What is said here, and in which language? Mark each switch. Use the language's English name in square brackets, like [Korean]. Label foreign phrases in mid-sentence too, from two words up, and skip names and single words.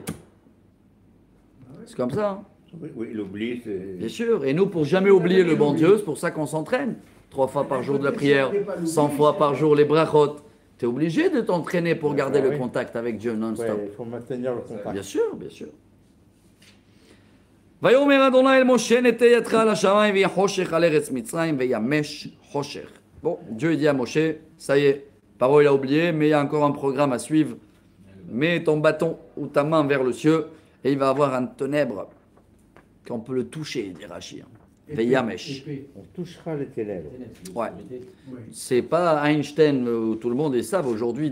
[French] C'est comme ça. Hein. Oui, l'oubli, c'est. Bien sûr. Et nous, pour jamais oublier le bon Dieu, c'est pour ça qu'on s'entraîne. 3 fois par jour de la prière, 100 fois par jour les brachot. Tu es obligé de t'entraîner pour garder le contact avec Dieu non-stop. Ouais, il faut maintenir le contact. Bien sûr, bien sûr. [Hebrew] ויאמר אדוני אל משה נטה ידך על השמיים ויהיה חושך על ארץ מצרים וימש חושך. [French] Bon, Dieu dit à Moshe, ça y est, Paro il a oublié, mais il y a encore un programme à suivre. Mets ton bâton ou ta main vers le ciel et il va avoir un ténèbre qu'on peut le toucher, dit Rashi. Veyamesh. On touchera les ténèbres. Ouais. C'est pas Einstein où tout le monde est savent aujourd'hui.